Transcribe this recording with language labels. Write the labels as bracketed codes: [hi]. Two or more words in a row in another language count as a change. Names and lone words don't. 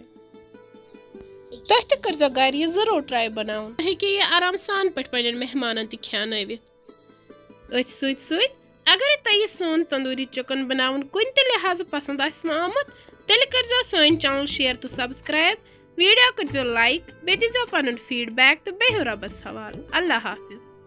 [ks] तुह तह कर घर यह जरूर ट्राई बनाउन हेकि यह आराम सान पे पन्न मेहमान तह खियानवित। अथ सत अगर तुह सोन तंदूरी चिकन बनाउन कुन तह लिहाज पसंद आमत तेल कर सन चैनल शेयर तो सब्सक्राइब वीडियो कर लाइक बे दीजो पन्न फीडबैक तो बेहू रबस हवाल। अल्लाह हाफिज।